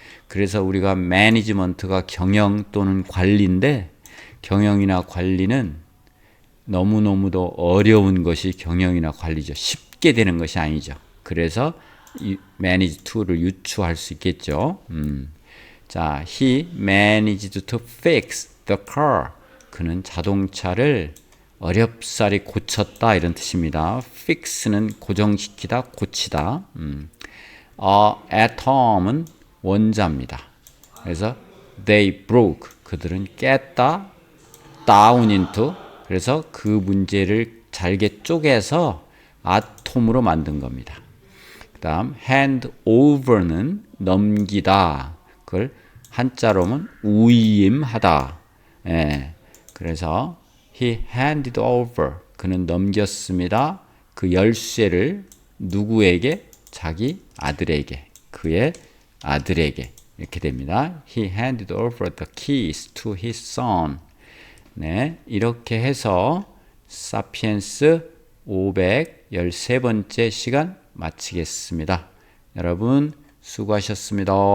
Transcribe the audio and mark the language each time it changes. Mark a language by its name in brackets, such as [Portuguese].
[Korean] 그래서 우리가 매니지먼트가 경영 또는 관리인데 경영이나 관리는 너무너무도 어려운 것이 경영이나 관리죠. 쉽게 되는 것이 아니죠. 그래서 manage to를 유추할 수 있겠죠. [English] 자, he managed to fix the car. [Korean] 그는 자동차를 어렵사리 고쳤다 이런 뜻입니다. fix는 고정시키다, 고치다. atom은 원자입니다. 그래서 [English] they broke, [Korean] 그들은 깼다, down into, 그래서 그 문제를 잘게 쪼개서 아톰으로 만든 겁니다. 그 다음 hand over는 넘기다, 그걸 한자로는 위임하다. 그래서 [English] he handed over, [Korean] 그는 넘겼습니다. 그 열쇠를 누구에게? 자기 아들에게, 그의 아들에게 이렇게 됩니다. [English] He handed over the keys to his son. [Korean] 네, 이렇게 해서 사피엔스 513번째 시간 마치겠습니다. 여러분 수고하셨습니다.